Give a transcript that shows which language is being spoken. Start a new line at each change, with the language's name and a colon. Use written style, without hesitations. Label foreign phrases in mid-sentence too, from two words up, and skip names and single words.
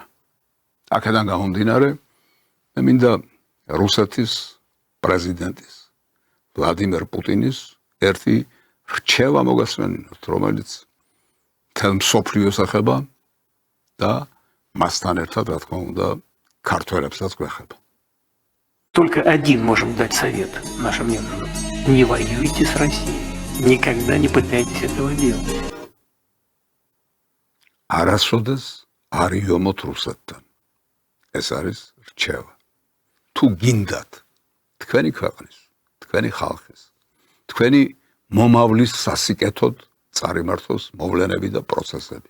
Georgian: აქედან გამომდინარე, მე მინდა რუსეთის პრეზიდენტის ვლადიმერ პუტინის ერთი რჩევა მოგასმენინოთ, რომელიც მთელ მსოფლიოს ეხება და მასთან ერთად, რა თქმა უნდა, ქართველებსაც გვეხება.
Russian: Только один можем дать совет нашим недругам. Не воюйте с Россией. Никогда не пытайтесь этого делать.
Georgian: არასოდეს არ იომოთ რუსეთთან. ეს არის რჩევა. თუ გინდათ თქვენი ქვეყნის, თქვენი ხალხის, თქვენი მომავლის სასიკეთოდ წარიმართოს მოვლენები და პროცესები.